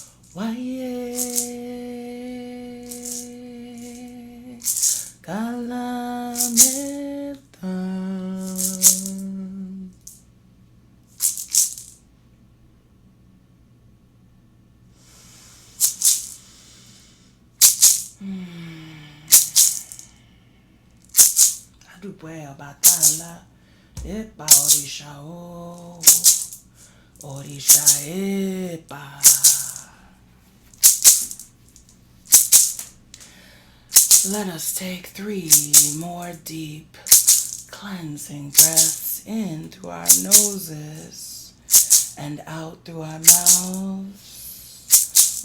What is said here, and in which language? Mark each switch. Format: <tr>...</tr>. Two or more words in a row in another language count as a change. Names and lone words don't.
<yo>Waye Kalametan. Adupe Obatala. Epa Orisha o. Orisha epa.</yo> <en>Let us take 3 more deep cleansing breaths in through our noses and out through our mouths.</en>